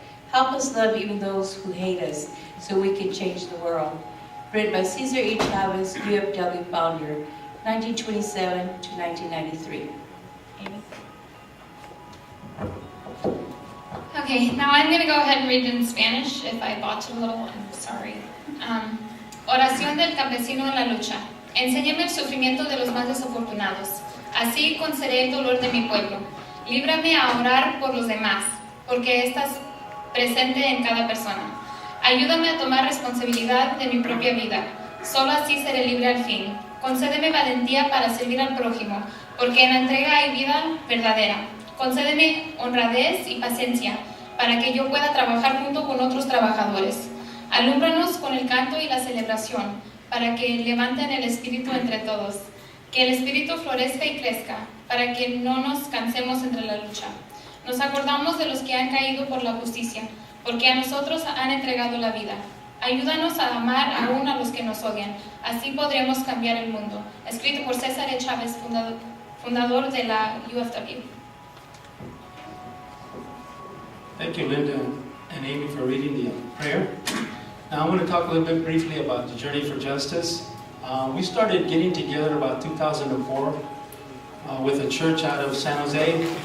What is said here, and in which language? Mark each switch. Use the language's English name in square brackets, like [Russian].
[English] Help us love even those who hate us, so we can change the world. Written by Cesar E. Chavez, UFW founder, 1927 to 1993. Amy? Okay, now I'm going to go ahead and read in Spanish. If I botched a little, I'm sorry. [Spanish] Oración del campesino en la lucha. Enséñame el sufrimiento de los más desafortunados. Así conoceré el dolor de mi pueblo. Líbrame a orar por los demás, porque estás presente en cada persona. Ayúdame a tomar responsabilidad de mi propia vida. Solo así seré libre al fin. Concédeme valentía para servir al prójimo, porque en la entrega hay vida verdadera. Concédeme honradez y paciencia, para que yo pueda trabajar junto con otros trabajadores. Alúmbranos con el canto y la celebración, para que levanten el espíritu entre todos. Que el espíritu florezca y crezca, para que no nos cansemos entre la lucha. Nos acordamos de los que han caído por la justicia, porque a nosotros han entregado la vida. Ayúdanos a amar aún a los que nos odian, así podremos cambiar el mundo. Escrito por César E. Chávez, fundador de la UFW. [English] Thank you, Linda and Amy, for reading the prayer. Now I want to talk a little bit briefly about the Journey for Justice. We started getting together about 2004 with a church out of San Jose.